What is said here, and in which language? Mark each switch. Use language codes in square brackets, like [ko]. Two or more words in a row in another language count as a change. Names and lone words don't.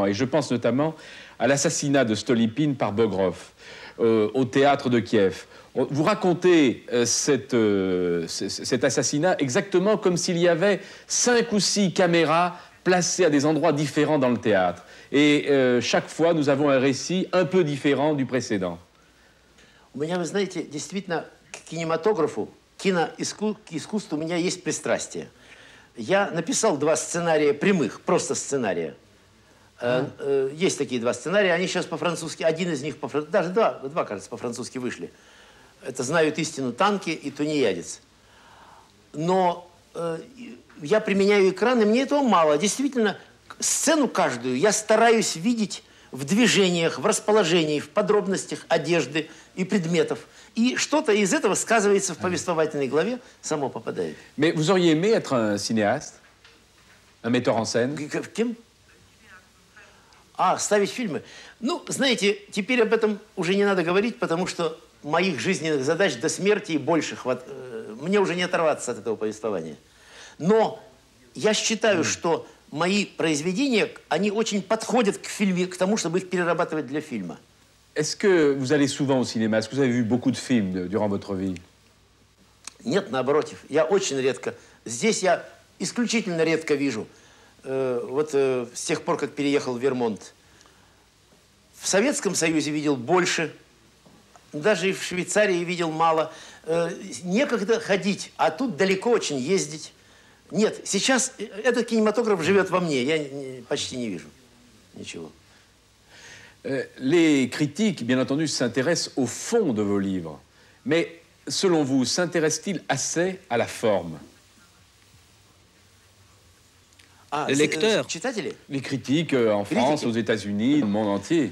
[fr] Et je pense notamment à l'assassinat de Stolypine par Bogrov, au théâtre de Kiev. Vous racontez cet assassinat exactement comme s'il y avait 5 ou 6 caméras placées à des endroits différents dans le théâtre. Et chaque fois, nous avons un récit un peu différent du précédent. [ru] У меня, вы знаете, действительно, к кинематографу, к искусству у меня есть пристрастие. Я написал 2 сценария прямых, просто сценария. Есть такие 2 сценария, они сейчас по-французски, один из них, даже два, кажется, по-французски вышли. Это «Знают истину танки» и «Тунеядец». Но я применяю экран, и мне этого мало. Действительно, сцену каждую я стараюсь видеть в движениях, в расположении, в подробностях одежды и предметов. И что-то из этого сказывается в повествовательной главе, само попадает. [fr] Mais vous auriez aimé être un cinéaste, un metteur en scène? [ru] Кем? Ставить фильмы. Ну, знаете, теперь об этом уже не надо говорить, потому что моих жизненных задач до смерти и больше мне уже не оторваться от этого повествования. Но я считаю, что мои произведения, они очень подходят к фильме, к тому, чтобы их перерабатывать для фильма. [fr] Est-ce que vous allez souvent au cinéma? Est-ce que vous avez vu beaucoup de films durant votre vie? [ru] Нет, наоборот. Я очень редко. Здесь я исключительно редко вижу. С тех пор, как переехал в Вермонт. В Советском Союзе видел больше. Даже и в Швейцарии видел мало. Некогда ходить, а тут далеко очень ездить. Нет, сейчас этот кинематограф живет во мне. Я почти не вижу ничего. [fr] Les critiques, bien entendu, s'intéressent au fond de vos livres. Mais, selon vous, s'intéressent-ils assez à la forme? Les lecteurs, les critiques en France, aux États-Unis, dans le monde entier.